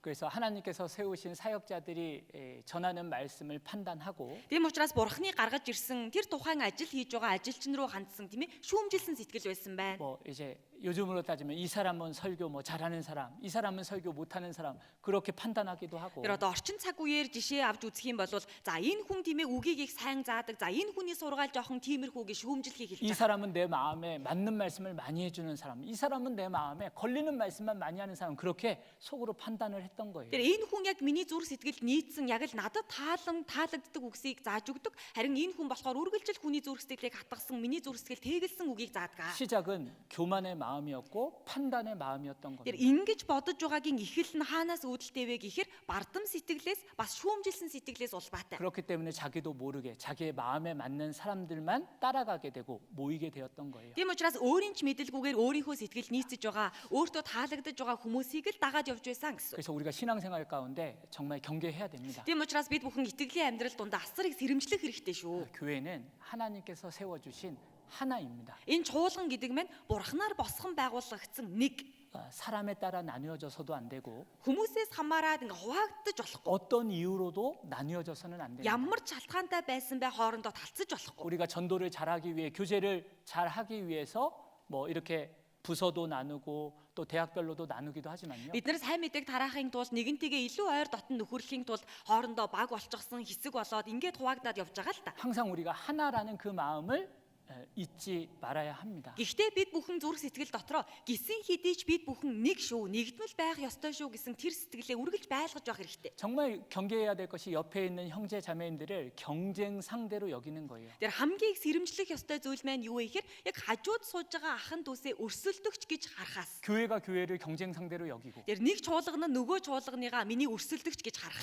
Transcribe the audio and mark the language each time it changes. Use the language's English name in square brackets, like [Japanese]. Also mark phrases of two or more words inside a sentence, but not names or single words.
[Korean] 그래서 하나님께서 세우신 사역자들이 전하는 말씀을 판단하고 [Mongolian] Тийм учраас бурхны гаргаж ирсэн тэр тухайн ажил хийж байгаа ажилчин руу хандсан тийм ээ шүүмжилсэн сэтгэл байсан байна. [Korean] 뭐 이제 요즘으로 따지면 이 사람은 설교 뭐 잘하는 사람, 이 사람은 설교 못하는 사람 그렇게 판단하기도 하고. [Mongolian] Тэр одоо орчин цаг үеэр жишээ авч үзэх юм бол за энэ хүн тийм ээ үгийг их сайн заадаг. За энэ хүний сургаал жоохон тиймэрхүүгээ шүүмжлэхийг [Korean] 이 [Mongolian] хэлж байгаа. [Korean] 사람은 내 마음에 맞는 말씀을 많이 해주는 사람, 이 사람은 내 마음에 걸리는 말씀만 많이 하는 사람 그렇게 속으로 판단을 했던 거예요. [Mongolian] Тэр энэ хүн яг миний зүрх сэтгэлд нийцсэн яг л надад таалагддаг үгсийг зааж өгдөг. Харин энэ хүн болохоор үргэлжил хүний зүрх сэтгэлийг хатгасан, миний зүрх сэтгэл тэгэлсэн үгийг заадаг. [Korean] 시작은 교만의 마음이었고 판단의 마음이었던 [Mongolian] Тэр [Korean] 겁니다. [Mongolian] ингэж бодож байгаагийн ихэл нь хаанаас үүдэлтэй вэ гэхээр бардам сэтгэлээс бас шүүмжилсэн сэтгэлээс улбаатай. [Korean] 그렇기 때문에 자기도 모르게 자기의 마음에 맞는 사람들만 따라가게 되고 모이게 되었던 거예요. [Mongolian] Тийм учраас өөрийн ч мэдэлгүйгээр өөрийнхөө сэтгэл нийцэж байгаа, өөртөө таалагдж байгаа хүмүүсийг л дагаад явж байсан гэсэн. [Korean] 그래서 우리가 신앙생활 가운데 정말 경계해야 됩니다. [Mongolian] Тийм учраас бид бүхэн итгэлийн амьдрал дундаа асар их сэрэмжлэх хэрэгтэй шүү. [Korean] 교회는 하나님께서 세워주신 하나입니다. [Mongolian] Энэ чуулган гэдэг нь бурхнаар босгон байгуулагдсан нэг. [Korean] 사람에 따라 나뉘어져서도 안 되고 [Mongolian] Хүмүүсээс хамаарад ингээ хуваагдаж болохгүй. [Korean] 어떤 이유로도 나뉘어져서는 안 됩니다. [Mongolian] Ямар ч шалтгаантай байсан бай хоорондоо талцаж болохгүй. [Korean] 우리가 전도를 잘하기 위해 교제를 잘하기 위해서 뭐 이렇게 부서도 나누고 또 대학별로도 나누기도 하지만요. [Mongolian] Бид нар сайн мэдээг тараахын тулд нэгэнтэйгээ илүү ойр дотн нөхөрлөхийн тулд хоорондоо баг болчихсон хэсэг болоод ингээд хуваагдаад явж байгаа л та. [Korean] 항상 우리가 하나라는 그 마음을 잊지 말아야 합니다. [Mongolian] Гэхдээ бид бүхэн зүрх сэтгэл дотроо гисэн хэдий ч бид бүхэн нэг шүү, нэгдмэл байх ёстой шүү гэсэн тэр сэтгэлээ үргэлж байлгаж байх хэрэгтэй. [Korean] 정말 경계해야 될 것이 옆에 있는 형제 자매님들을 경쟁 상대로 여기는 거예요. [Mongolian] Тэр хамгийн их сэрэмжлэх ёстой зүйл маань юу вэ гэхээр яг хажууд сууж байгаа ахын дүүсээ өрсөлдөгч гэж харахаас. [Korean] 교회가 교회를 경쟁 상대로 여기고 [Mongolian] Тэр нэг чуулган нь нөгөө чуулганыгаа миний өрсөлдөгч гэж харах.